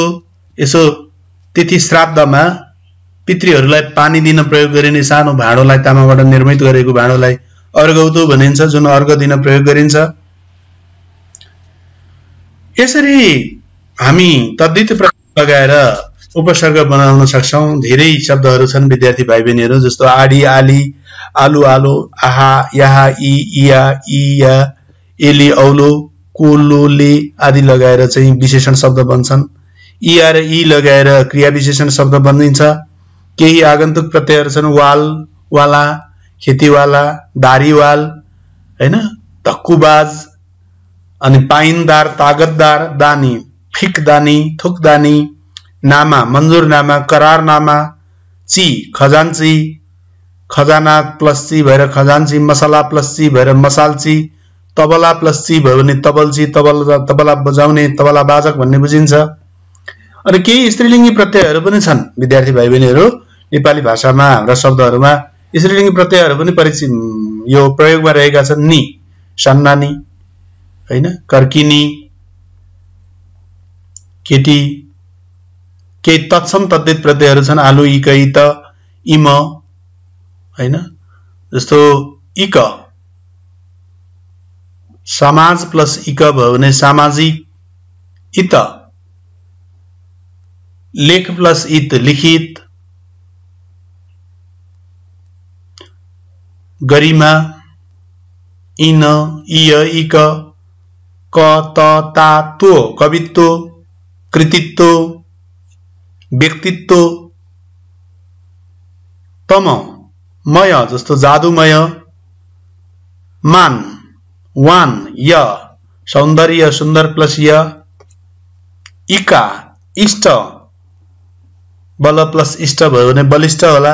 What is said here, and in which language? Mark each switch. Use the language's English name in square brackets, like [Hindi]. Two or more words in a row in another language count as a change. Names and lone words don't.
[Nepali] यसो तिथि श्राद्धमा पितृहरूलाई पानी दिन प्रयोग गरिने सानो भाँडोलाई, तामाबाट निर्मित गरेको भाँडोलाई अर्घौतो भनिन्छ, जुन अर्घ दिन प्रयोग गरिन्छ। यसरी हामी तद्धित प्रकार लगाएर उपसर्ग बनाउन सक्छौं। धेरै शब्दहरू छन् विद्यार्थी भाइ बहिनीहरू, जस्तो आडी आली, आलु आलो, आहा याहा, इ इया, इया, एली औलो, कोलोले आदि लगाएर चाहिँ विशेषण शब्द बन्छन्। इया र इ लगाएर क्रिया विशेषण शब्द बनिन्छ। केही आगन्तुक प्रत्ययहरू छन्, वाल वाला, खेतीवाला, दारीवाल, हैन, धक्कुबाज, अनि पाइनदार, तागतदार, दानी, फिकदानी, थुकदानी, नामा, मन्जुरनामा, करारनामा, ची, खजान्ची, खजाना प्लस ची भएर खजान्ची, मसला प्लस ची भएर मसालची, तबला प्लस ची भयो भने तबलची, तबला बजाउने, तबला बाजक भन्ने बुझिन्छ। अनि केही स्त्रीलिङ्गी प्रत्ययहरू पनि छन् विद्यार्थी भाइ बहिनीहरू। नेपाली भाषामा हाम्रा शब्दहरूमा स्त्रीलिङ्गी प्रत्ययहरू पनि परिचित यो प्रयोगमा रहेका छन्। नि, सन्नानी, हैन, कर्किनी, केटी। केही तत्सम तद्धित प्रत्ययहरू छन्, आलु, इक, इत, इम, हैन, जस्तो इक, समाज प्लस इक भयो भने सामाजिक। इत, लेख प्लस इत लिखित। गरिमा, इन, इय, इक, क, त, ता, तो, कवित्व, कृतित्व, व्यक्तित्व। तम, मय, जस्तो जादुमय। मान, वान, य, सौन्दर्य, सुन्दर प्लस य। इका, इष्ट, बल प्लस इष्ट भयो भने बलिष्ठ होला।